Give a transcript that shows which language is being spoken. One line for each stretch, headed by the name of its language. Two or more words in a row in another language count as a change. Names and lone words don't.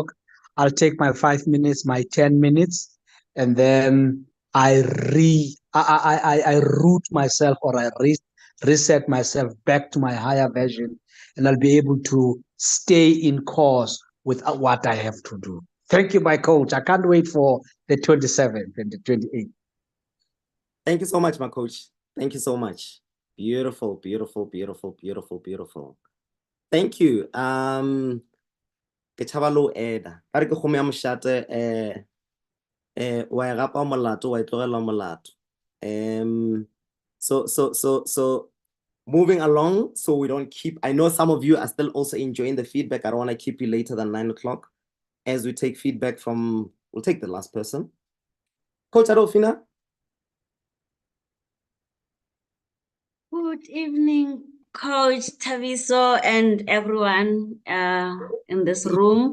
English: I'll take my 5 minutes, my 10 minutes, and then I root myself, or I reset myself back to my higher version, and I'll be able to stay in course with what I have to do. Thank you, my coach. I can't wait for the 27th and the 28th. Thank you so much, my coach. Thank you so much. Beautiful, beautiful, beautiful, beautiful, beautiful. Thank you.
Northern Sotho: Ke thaba lo eda. Ba re ke kgomo ya moshate wa e gapa molato wa e tlogela molato.
English: So moving along, so we don't keep, I know some of you are still also enjoying the feedback. I don't want to keep you later than 9 o'clock as we take feedback from, we'll take the last person. Coach Adolfina. Good evening, Coach Taviso and everyone in this room.